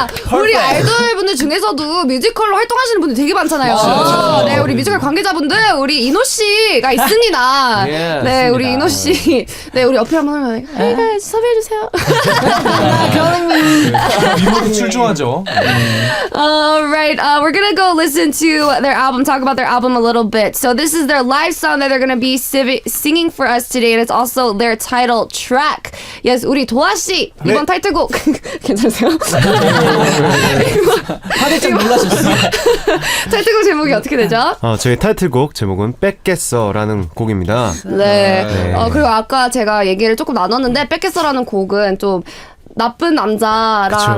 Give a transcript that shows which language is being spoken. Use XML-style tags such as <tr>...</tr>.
<ko>우리 아이돌 분들 중에서도 뮤지컬로 활동하는 걱정하시는 분들 되게 많잖아요. 네, 우리 뮤지컬 관계자분들, 우리 이노 씨가 있습니다. 네, 우리 이노 씨. 네, 우리 어필 한번 하면,</ko> <en>Hey guys,</en> <ko>섭외해주세요. 이모도 출중하죠.</ko> <en>Alright, we're gonna go listen to their album, talk about their album a little bit. So this is their live song that they're gonna be singing for us today, and it's also their title track.</en> <ko>Yes, 우리 도아 씨 이번 타이틀곡 괜찮으세요? 화들짝 놀라셨어요. 타이틀곡 제목이 어떻게 되죠? 저희 타이틀곡 제목은 뺏겠어라는 곡입니다. 네. 네. 그리고 아까 제가 얘기를 조금 나눴는데 뺏겠어라는 곡은 좀 나쁜 남자랑</ko>